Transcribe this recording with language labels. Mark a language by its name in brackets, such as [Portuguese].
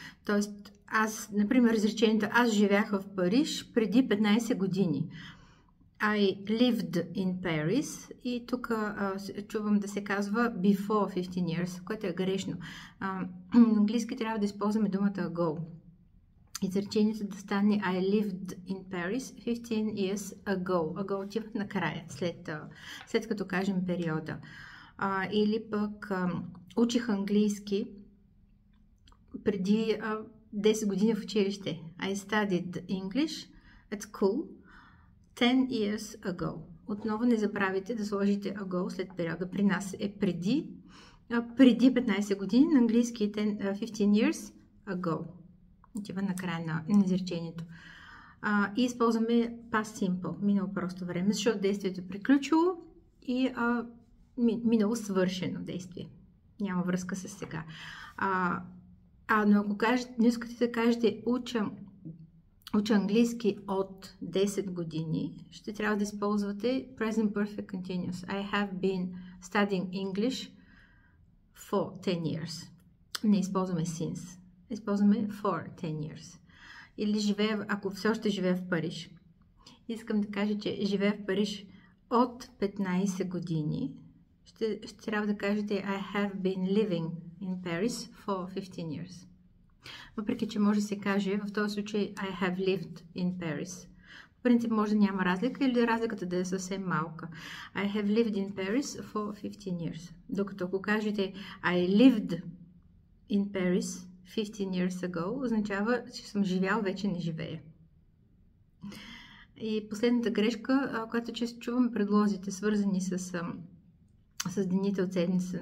[Bulgarian] Тоест, например, изречението аз живях в Париж преди 15 години. [English] I lived in Paris [Bulgarian] и тук чувам да се казва [English] before 15 years, [Bulgarian] което е грешно. На английски трябва да използваме думата ago. Изречението да стане [English] I lived in Paris 15 years ago. [Bulgarian] Ago отива накрая, след като кажем периода. Или пък учих английски преди 10 години в училище. [English] I studied English at school 10 years ago. [Bulgarian] Отново не забравяйте да сложите ago след периода. При нас е преди 15 години, на английски е [English] 15 years ago. [Bulgarian] Отива на края на изречението. И използваме past simple, минало просто време, защото действието е приключило и минало свършено действие. Няма връзка с сега. Но ако не искате да кажете уча английски от 10 години, ще трябва да използвате present perfect continuous. [English] I have been studying English for 10 years. [Bulgarian] Не използваме since. Използваме [English] for 10 years. [Bulgarian] Или ако все още живея в Париж. Искам да кажа, че живея в Париж от 15 години. Ще трябва да кажете [English] I have been living in Paris for 15 years. [Bulgarian] Въпреки, че може да се каже в този случай [English] I have lived in Paris. [Bulgarian] В принцип може да няма разлика или разликата да е съвсем малка. [English] I have lived in Paris for 15 years. [Bulgarian] Докато ако кажете [English] I lived in Paris 15 years ago, [Bulgarian] означава, че съм живял, вече не живея. И последната грешка, която често чуваме предлозите, свързани с дените от седмица.